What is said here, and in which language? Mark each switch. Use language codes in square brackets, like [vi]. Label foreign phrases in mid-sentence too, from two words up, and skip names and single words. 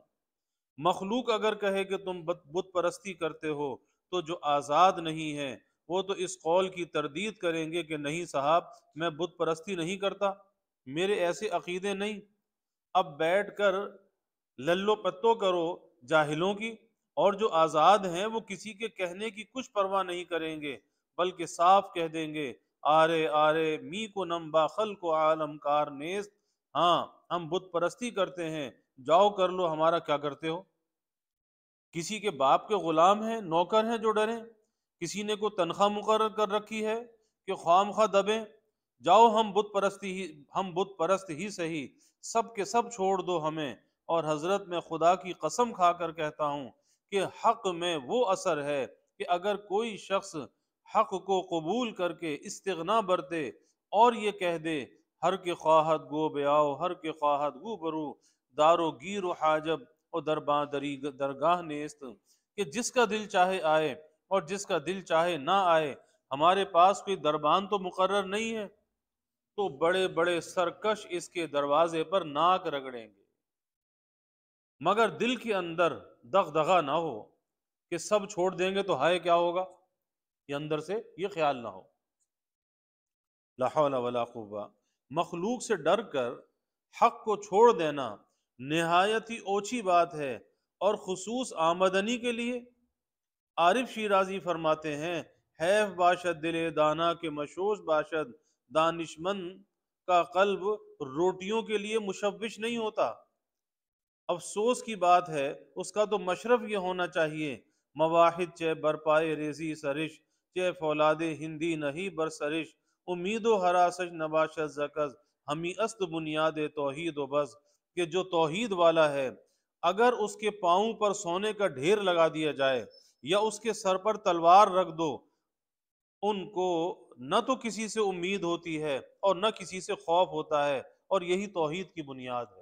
[ur] مخلوق اگر کہے کہ تم بت پرستی کرتے ہو تو جو آزاد نہیں ہے وہ تو اس قول کی تردید کریں گے کہ نہیں صاحب میں بت پرستی نہیں کرتا، میرے ایسے عقیدے نہیں۔ اب بیٹھ کر للو پتو کرو جاہلوں کی، اور جو آزاد ہیں وہ کسی کے کہنے کی کچھ پرواہ نہیں کریں گے، بلکہ صاف کہہ دیں گے، [fa] آرے آرے می کو نمبا خلق و عالم کار نیست، [ur] ہاں ہم بت پرستی کرتے ہیں، جاؤ کر لو، ہمارا کیا کرتے ہو۔ کسی کے باپ کے غلام ہیں، نوکر ہیں جو ڈریں، کسی نے کوئی تنخواہ مقرر کر رکھی ہے کہ خواہ مخواہ دبیں، جاؤ ہم بت پرست ہی صحیح، سب کے سب چھوڑ دو ہمیں۔ اور حضرت میں خدا کی قسم کھا کر کہتا ہوں کہ حق میں وہ اثر ہے کہ اگر کوئی شخص حق کو قبول کر کے استغنا برتے اور یہ کہہ دے، [fa] ہر کے خواہد گو بیاؤ ہر کے خواہد گو برو، دارو گیر و حاجب اور درگاہ نیست، [ur] کہ جس کا دل چاہے آئے اور جس کا دل چاہے نہ آئے، ہمارے پاس کوئی دربان تو مقرر نہیں ہے، تو بڑے بڑے سرکش اس کے دروازے پر ناک رگڑیں گے، مگر دل کے اندر دغدغہ نہ ہو کہ سب چھوڑ دیں گے تو ہائے کیا ہوگا، یہ اندر سے یہ خیال نہ ہو۔ [ar] لا حول ولا قوہ۔ [ur] مخلوق سے ڈر کر حق کو چھوڑ دینا نہایت ہی اوچھی بات ہے، اور خصوص آمدنی کے لیے۔ عارف شیرازی فرماتے ہیں، [fa] حیف باشد دل دانا کے مشوش باشد، [ur] دانشمند کا قلب روٹیوں کے لیے مشوش نہیں ہوتا۔ افسوس کی بات ہے اس کا تو مشرف یہ ہونا چاہیے، [fa] مواحد چہ برپائے ریزی سرش، چہ فولاد ہندی نہیں برسرش، امید و حراسش نباشد زکز، ہمی است بنیاد توحید و بس، [ur] کہ جو توحید والا ہے اگر اس کے پاؤں پر سونے کا ڈھیر لگا دیا جائے یا اس کے سر پر تلوار رکھ دو، ان کو نہ تو کسی سے امید ہوتی ہے اور نہ کسی سے خوف ہوتا ہے، اور یہی توحید کی بنیاد ہے۔